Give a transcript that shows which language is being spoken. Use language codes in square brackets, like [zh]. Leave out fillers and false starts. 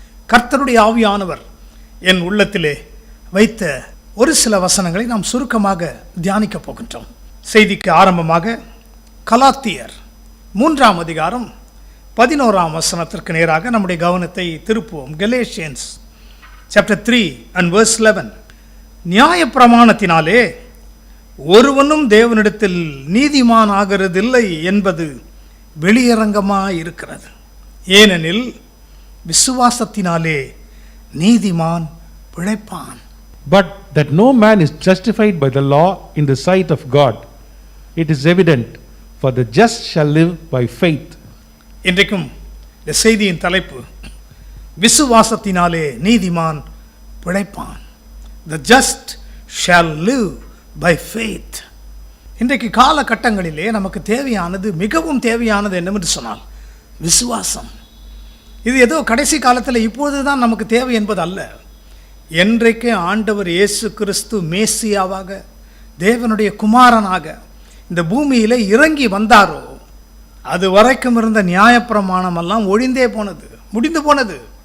[ta] கர்த்தருடைய ஆவியானவர் என் உள்ளத்திலே வைத்த ஒரு சில வசனங்களை நாம் சுருக்கமாக தியானிக்க போகின்றோம். செய்திக்கு ஆரம்பமாக கலாத்தியர் 3ஆம் அதிகாரம் 11ஆம் வசனத்திற்கு நேராக நம்முடைய கவனத்தை திருப்புவோம். [en] Galatians chapter 3 and verse 11. [ta] நியாயப்பிரமாணத்தினாலே ஒருவனும் தேவனிடத்தில் நீதிமான் ஆகிறதில்லை என்பது வெளியரங்கமாயிருக்கிறது. ஏனெனில் விசுவாசத்தினாலே நீதிமான் பிழைப்பான். [en] But that no man is justified by the law in the sight of God, it is evident, for the just shall live by faith. [ta] இன்றைக்கும் இந்த செய்தியின் தலைப்பு விசுவாசத்தினாலே நீதிமான் பிழைப்பான். [en] The just shall live by faith. [ta] இன்றைக்கு காலகட்டங்களிலே நமக்கு தேவையானது, மிகவும் தேவையானது என்னவென்று சொன்னால் விசுவாசம். இது ஏதோ கடைசி காலத்தில் இப்போதுதான் நமக்கு தேவை என்பது அல்ல. என்றைக்கு ஆண்டவர் இயேசு கிறிஸ்து மேசியாவாக, தேவனுடைய குமாரனாக இந்த பூமியிலே இறங்கி வந்தாரோ, அது வரைக்கும் இருந்த நியாயப்பிரமாணம் எல்லாம் ஒழிந்தே போனது, முடிந்து போனது.